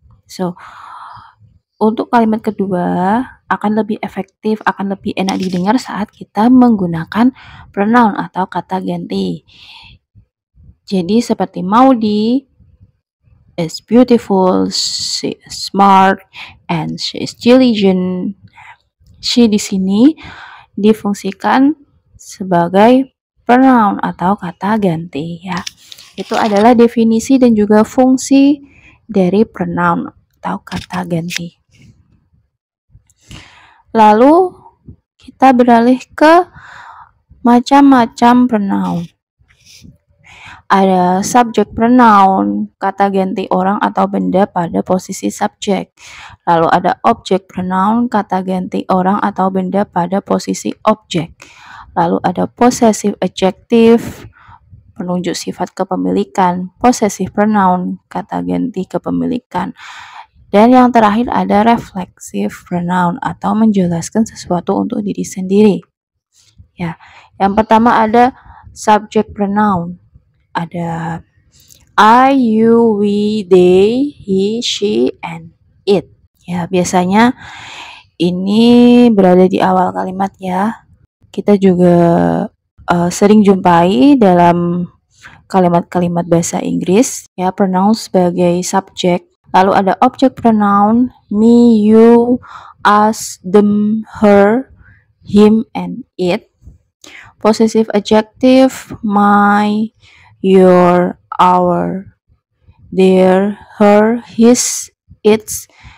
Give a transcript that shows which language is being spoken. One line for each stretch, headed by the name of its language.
Indonesian: So, untuk kalimat kedua akan lebih efektif, akan lebih enak didengar saat kita menggunakan pronoun atau kata ganti. Jadi seperti
English: Maudi is beautiful, she is smart, and she is diligent.
Indonesian: She di sini difungsikan sebagai pronoun atau kata ganti ya. Itu adalah definisi dan juga fungsi dari pronoun atau kata ganti. Lalu kita beralih ke macam-macam pronoun. Ada subject pronoun, kata ganti orang atau benda pada posisi subjek. Lalu ada object pronoun, kata ganti orang atau benda pada posisi objek. Lalu ada possessive adjective, penunjuk sifat kepemilikan. Possessive pronoun, kata ganti kepemilikan. Dan yang terakhir ada reflexive pronoun atau menjelaskan sesuatu untuk diri sendiri. Ya, yang pertama ada subject pronoun. Ada I, you, we, they, he, she, and it. Ya, biasanya ini berada di awal kalimat ya. Kita juga sering jumpai dalam kalimat-kalimat bahasa Inggris ya pronoun sebagai subjek. Lalu ada object pronoun me, you, us, them, her, him, and it. Possessive adjective my, your, our, their, her, his, its.